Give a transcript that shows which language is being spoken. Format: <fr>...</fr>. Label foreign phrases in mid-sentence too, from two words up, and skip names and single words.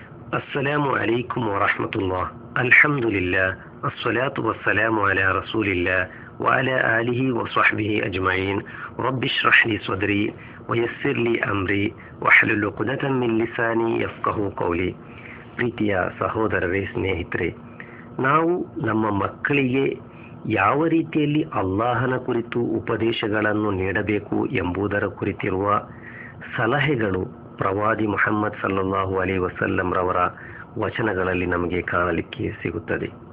<ar>السلام عليكم ورحمة الله. الحمد لله الصلاة والسلام على رسول الله وعلى آله وصحبه أجمعين. رب اشرح لي صدري ويسر لي أمري واحلل عقدة من لساني يفقهوا قولي.</ar> <kn>ಪ್ರೀತಿಯ ಸಹೋದರರೇ, ಸ್ನೇಹಿತರೆ, ನಾವು ನಮ್ಮ ಮಕ್ಕಳಿಗೆ ಯಾವ ರೀತಿಯಲ್ಲಿ ಅಲ್ಲಾಹನ ಕುರಿತು ಉಪದೇಶಗಳನ್ನು ನೀಡಬೇಕು ಎಂಬುದರ ಕುರಿತಿರುವ ಸಲಹೆಗಳು ಪ್ರವಾದಿ ಮುಹಮ್ಮದ್</kn> <ar>صلى الله عليه وسلم</ar> <kn>ರವರ ವಚನಗಳಲ್ಲಿ ನಮಗೆ ಕಾಣಲಿಕ್ಕೆ ಸಿಗುತ್ತದೆ.</kn>